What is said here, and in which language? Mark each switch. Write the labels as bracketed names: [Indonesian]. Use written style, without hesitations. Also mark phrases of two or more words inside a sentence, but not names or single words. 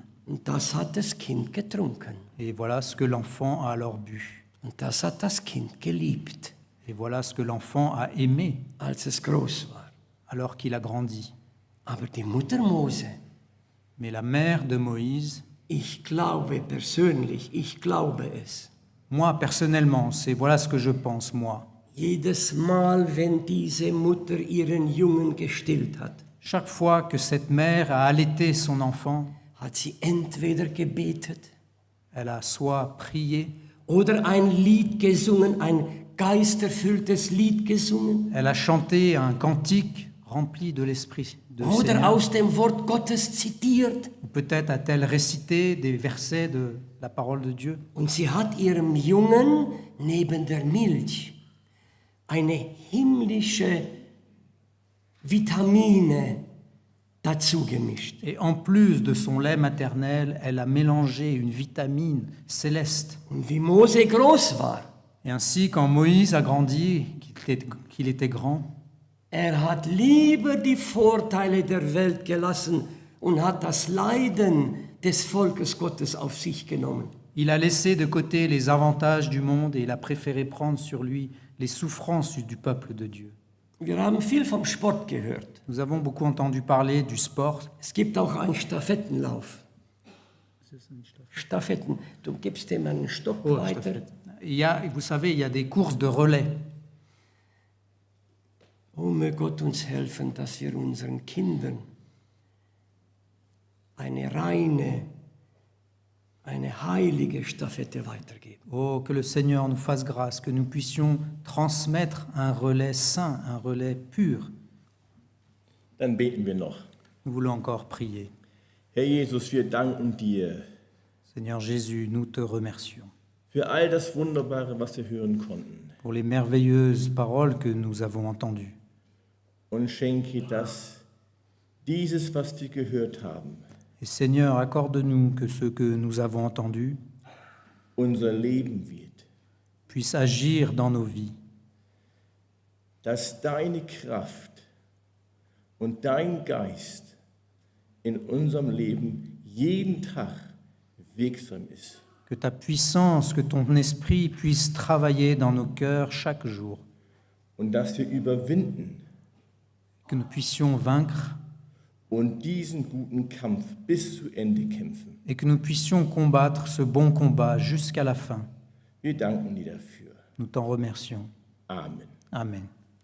[German] Und das hat das Kind getrunken. [French] Et voilà ce que l'enfant a alors bu. [German] Und das hat das Kind geliebt, [French] Et voilà ce que l'enfant a aimé [German] als es groß war. [French] alors qu'il a grandi. [German] Aber die Mutter Mose, [French] Mais la mère de Moïse, [German] ich glaube persönlich, ich glaube es. [French] moi personnellement, voilà ce que je pense, moi. [German] Jedes Mal, wenn diese Mutter ihren Jungen gestillt hat, [French] Chaque fois que cette mère a allaité son enfant, [German] hat sie entweder gebetet [French] elle a soit prié, [German] oder ein Lied gesungen, ein geisterfülltes Lied gesungen [French] elle a chanté un cantique rempli de l'Esprit de [German] oder [French] Seigneur, [German] aus dem Wort Gottes zitiert. [French] ou peut-être a-t-elle récité des versets de la parole de Dieu. [German] Und sie hat ihrem Jungen neben der Milch eine himmlische Vitamine dazu gemischt. [French] Et en plus de son lait maternel, elle a mélangé une vitamine céleste. [German] Und wie Mose groß war, [French] Et ainsi, quand Moïse a grandi, qu'il était grand, [German] hat lieber die Vorteile der Welt gelassen und hat das Leiden des Volkes Gottes auf sich genommen. [French] il a laissé de côté les avantages du monde et il a préféré prendre sur lui les souffrances du peuple de Dieu. [German] Wir haben viel vom Sport gehört. [French] Nous avons beaucoup entendu parler du sport. [German] Es gibt auch einen Stafettenlauf. Stafetten. Du gibst dem einen Stock weiter. [French] Vous savez, il y a des courses de relais. [German] Oh, möge Gott uns helfen, dass wir unseren Kindern eine reine, eine heilige Stafette weitergeben. [French] Oh, que le Seigneur nous fasse grâce, que nous puissions transmettre un relais saint, un relais pur. [German] Dann beten wir noch. [French] Nous voulons encore prier. [German] Herr Jesus, wir danken dir [French] Seigneur Jésus, nous te remercions [German] für all das Wunderbare, was wir hören konnten. [French] pour les merveilleuses paroles que nous avons entendues. [German] Und schenke, dass dieses, was wir gehört haben, [French] Et Seigneur, accorde-nous que ce que nous avons entendu [German] unser Leben wird. [French] puisse agir dans nos vies, [German] Dass deine Kraft und dein Geist in unserem Leben jeden Tag wirksam ist. [French] que ta puissance, que ton esprit puisse travailler dans nos cœurs chaque jour, [German] Und dass wir überwinden [French] que nous puissions vaincre [German] und diesen guten Kampf bis zu Ende kämpfen. [French] et que nous puissions combattre ce bon combat jusqu'à la fin. [German] Wir danken dir dafür. [French] Nous t'en remercions. [German] Amen. [French] Amen.